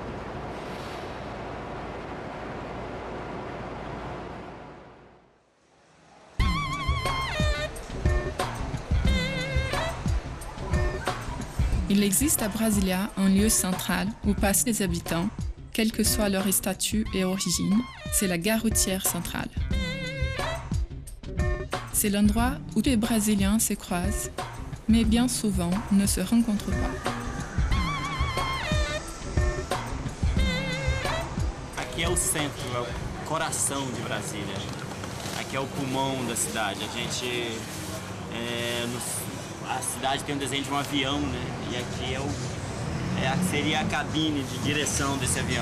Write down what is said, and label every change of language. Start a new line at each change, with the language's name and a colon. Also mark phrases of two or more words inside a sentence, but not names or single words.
French: Il existe à Brasilia un lieu central où passent les habitants, quel que soit leur statut et origine, c'est la gare routière centrale. C'est l'endroit où les Brésiliens se croisent, mais bien souvent ne se rencontrent pas.
Portuguese: Aqui é o centro, é o coração de Brasília. Aqui é o pulmão da cidade. A cidade tem um desenho de um avião, né? E aqui seria a cabine de direção desse avião.